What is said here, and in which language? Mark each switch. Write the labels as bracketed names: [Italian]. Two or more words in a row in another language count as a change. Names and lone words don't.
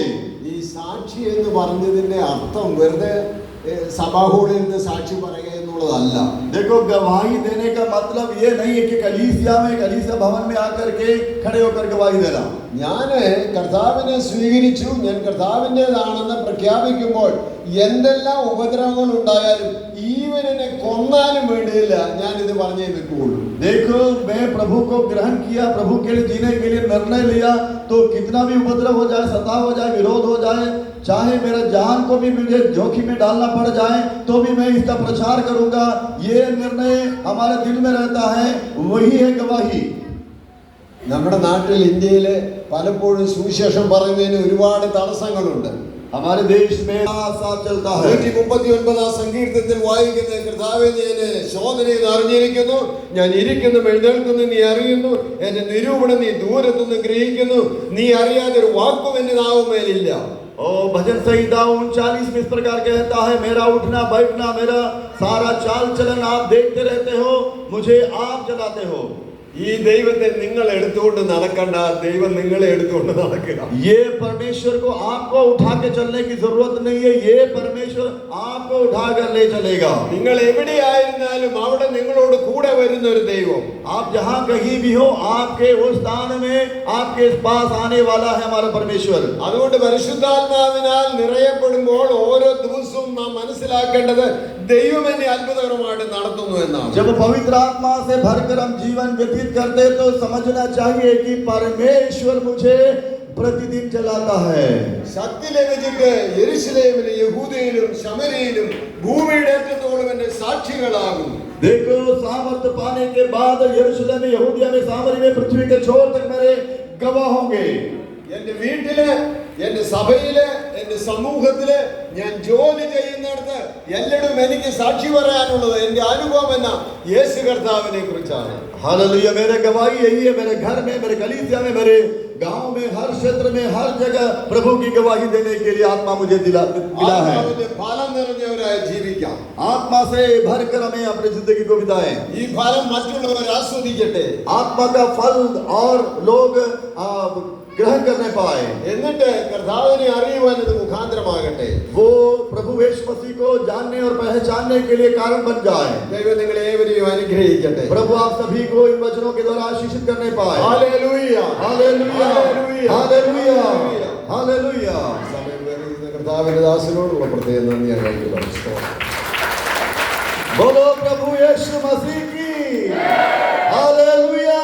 [Malayalam] ഈ സാക്ഷി എന്ന് പറഞ്ഞതിന്റെ അർത്ഥം വെറുതെ സഭാഹോളിൽ നിന്ന് സാക്ഷി പറയുക എന്നുള്ളതല്ല. [Hindi] देखो, गवाही देने का मतलब ये नहीं है कि कलीसिया भवन में आकर के खड़े होकर गवाही देना. [Malayalam] ഞാൻ കർത്താവിനെ സ്വീകരിച്ചു, ഞാൻ കർത്താവിൻ്റെതാണെന്ന് പ്രഖ്യാപിക്കുമ്പോൾ എന്തെല്ലാം ഉപദ്രവങ്ങൾ ഉണ്ടായാലും ഈവനെ കൊന്നാലും വേണ്ടിയില്ല, ഞാൻ ഇത് പറഞ്ഞേ വെക്കുകയുള്ളൂ. [Hindi] देखो, मैं प्रभु को ग्रहण किया, प्रभु के लिए जीने के लिए निर्णय लिया, तो कितना भी उपद्रव हो जाए, सताव हो जाए, विरोध हो जाए, चाहे मेरा जान को भी मुझे जोखिम में डालना पड़ जाए तो भी मैं इसका प्रचार करूंगा. ये निर्णय हमारे दिल में रहता है, वही है गवाही. [Malayalam] നമ്മുടെ നാട്ടിൽ ഇന്ത്യയിലെ പലപ്പോഴും സുവിശേഷം പറയുന്നതിന് ഒരുപാട് തടസ്സങ്ങളുണ്ട്. [Hindi] हमारे देश में साथ चलता है. [Malayalam] 139 സങ്കീർത്തനത്തിൽ വായിക്കുന്ന, കർത്താവേ നീ എന്നെ ശോധനയിൽ അറിഞ്ഞിരിക്കുന്നു, ഞാൻ ഇരിക്കുന്നു എഴുന്നേൽക്കുന്നു നീ അറിയുന്നു, എന്റെ നിരൂപണം നീ ദൂരത്തുനിന്ന് ഗ്രഹിക്കുന്നു, നീ അറിയാതെ ഒരു വാക്കും എന്റെ നാവുമേലില്ല. [Hindi] भजन संहिता 39 में इस प्रकार कहता है, मेरा उठना बैठना मेरा सारा चाल चलन आप देखते रहते हो, मुझे आप जलाते हो. [Malayalam] ഈ ദൈവത്തെ നിങ്ങൾ എടുത്തുകൊണ്ട് നടക്കണ്ട, ദൈവം നിങ്ങളെ എടുത്തുകൊണ്ട് നടക്കുക. [Hindi] ये परमेश्वर को आपको उठा के चलने की जरूरत नहीं है, ये परमेश्वर आपको उठा कर ले चलेगा. [Malayalam] നിങ്ങൾ എവിടെയായിരുന്നാലും അവിടെ നിങ്ങളോട് കൂടെ വരുന്ന ഒരു ദൈവം. [Hindi] आप जहां कहीं भी हो, आपके उस स्थान में आपके पास आने वाला है हमारा परमेश्वर. [Malayalam] അതുകൊണ്ട് പരിശുദ്ധാത്മാവിനാൽ നിറയപ്പെടുമ്പോൾ ഓരോ ദിവസവും നാം മനസ്സിലാക്കേണ്ടത് ദൈവം എന്നെ അത്ഭുതകരമായിട്ട് നടത്തുന്നു എന്നാണ്. [Hindi] जब पवित्र आत्मा से भरकर हम जीवन व्यतीत करते तो समझना चाहिए कि परमेश्वर मुझे प्रतिदिन चलाता है. [Malayalam] ശക്തി ലഭിച്ചിട്ട് യെരുശലേമിലും യഹൂദയിലും ശമരിയയിലും ഭൂമിയുടെ ഏറ്റത്തോളം എന്റെ സാക്ഷികളാകും. [Hindi] देखो, सामर्थ्य पाने के बाद यरूशलेम में, यहूदिया में, सामरी में, पृथ्वी के छोर तक मेरे गवाह होंगे. [Malayalam] എന്റെ വീട്ടില്, എന്റെ സഭയില്, എന്റെ സമൂഹത്തില്, ഞാൻ ജോലി ചെയ്യുന്നിടത്ത് എല്ലായിടും എനിക്ക് സാക്ഷി പറയാനുള്ളത് എന്റെ അനുഭവം എന്ന യേശു കർത്താവിനെ കുറിച്ചാണ്. [Hindi] हालेलुया. मेरे गवाही यही है, मेरे घर में, मेरे कलीसिया में, मेरे गांव में, हर क्षेत्र में, हर जगह प्रभु की गवाही देने के लिए आत्मा मुझे मिला है. [Malayalam] ഫലം നിറഞ്ഞവരായി ജീവിക്കാം. [Hindi] आत्मा से भरकर हमें अपनी जिंदगी को बिताएं. [Malayalam] ഈ ഫലം മറ്റുള്ളവർ ആസ്വദിക്കട്ടെ. [Hindi] आत्मा का फल और लोग ग्रहण करने पाए, [Malayalam] എന്നിട്ട് കർത്താവിനെ അറിയുവാൻ ഇത് മുഖാന്തരമാകട്ടെ. [Hindi] वो प्रभु यीशु मसीह को जानने और पहचानने के लिए कारण बन जाए. [Malayalam] ദൈവം നിങ്ങളെ ഏവരെയും അനുഗ്രഹിക്കട്ടെ. [Hindi] प्रभु आप सभी को इन वचनों के द्वारा आशीषित करने पाए. [Malayalam] ഹല്ലേലൂയ, [Hindi] हालेलुया, [Malayalam] ഹല്ലേലൂയ, [Hindi] हालेलुया, हालेलुया. [Malayalam] സമയം വേറിയിരുന്ന കർത്താവിന്റെ ദാസനോടുള്ള പ്രത്യേക നന്ദി അറിയിക്കുന്നു. [Hindi] बोलो प्रभु यीशु मसीह की हालेलुया.